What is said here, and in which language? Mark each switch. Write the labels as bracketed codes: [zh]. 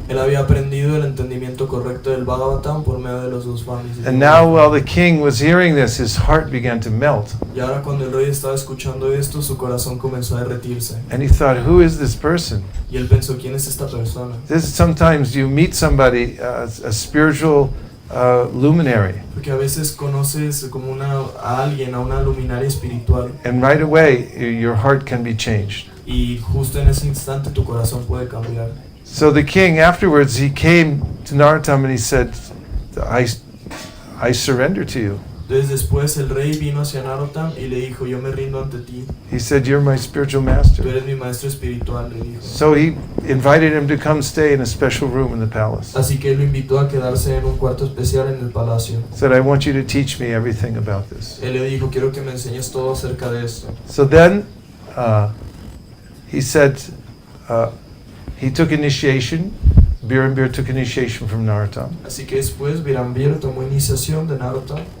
[es] Él había aprendido el entendimiento correcto del Bhagavatam por medio de los Goswamis. [en] And now while the king was hearing this, his heart began to melt. [es] Y ahora cuando el rey estaba escuchando esto, su corazón comenzó a derretirse. [en] And he thought, who is this person? [es] Y él pensó, ¿quién es esta persona? [en] Sometimes you meet somebody, a spiritual luminary, [es] Porque a veces conoces como a alguien, a una luminaria espiritual, [en] and right away your heart can be changed. [es] y justo en ese instante tu corazón puede cambiar. [en] So the king afterwards, he came to Narottam and he said, I surrender to you. [es] Entonces después el rey vino hacia Narottam y le dijo, yo me rindo ante ti, [en] He said, you're my spiritual [es] tú [en] master. [es] eres mi maestro espiritual, le dijo. [en] So he invited him to come stay in a special room in the palace. [es] Así que él lo invitó a quedarse en un cuarto especial en el palacio. [en] Said, I want you to teach me everything about this. [es] Él le dijo, quiero que me enseñes todo acerca de esto. [en] So then he said, he took initiation. Birambir took initiation from Narottam. [es] Así que después Virambir tomó iniciación de Narottam.